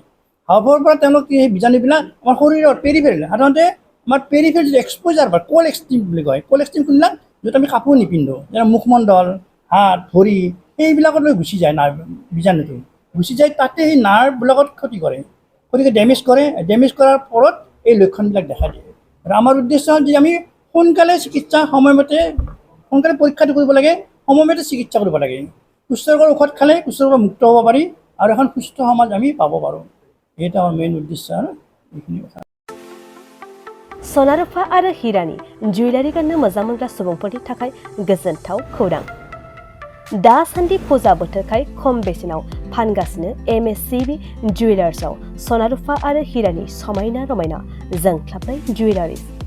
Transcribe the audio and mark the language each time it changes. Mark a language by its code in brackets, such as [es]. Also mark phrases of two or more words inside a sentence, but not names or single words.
[as] হাওঁফাওঁৰ পৰা তেওঁলোক সেই বীজাণুবিলাক আমাৰ শৰীৰৰ পেৰিফেৰেল, সাধাৰণতে আমাৰ পেৰিফেৰেল যিটো এক্সপ'জাৰ বা [en] cool extreme [as] বুলি কয়, [en] cool extreme [as] কোনবিলাক য'ত আমি কাপোৰ নিপিন্ধোঁ, যেনে মুখমণ্ডল, হাত, ভৰি, সেইবিলাকলৈ গুচি যায় বীজাণুটো, গুচি যায় তাতে সেই নাৰ্ভবিলাকত ক্ষতি কৰে, গতিকে ডেমেজ কৰাৰ ফলত এই লক্ষণবিলাক দেখা দিয়ে। আৰু আমাৰ উদ্দেশ্য হ'ল যে আমি সোনকালে চিকিৎসা সোনকালে পৰীক্ষাটো কৰিব লাগে, সময়মতে চিকিৎসা কৰিব লাগে। কুষ্ঠৰোগৰ ঔষধ খালে কুষ্ঠৰোগৰ মুক্ত হ'ব পাৰি আৰু এখন সুস্থ সমাজ আমি পাব পাৰোঁ। এইটো আমাৰ মেইন উদ্দেশ্য আৰু এইখিনি কথা। [brx] सना रुफा आरो हिरानि जुवेलारि गाननो मोजां मोनग्रा सुबुंफोरनि थाखाय गोजोनथाव खौरां। दासान्दि फुजा बोथोरखाय खम बेसेनाव फानगासिनो MSCB जुवेलार्सआव सना रुफा आरो हिरानि समायना रमायना जोंख्लाबनाय जुवेलारिज।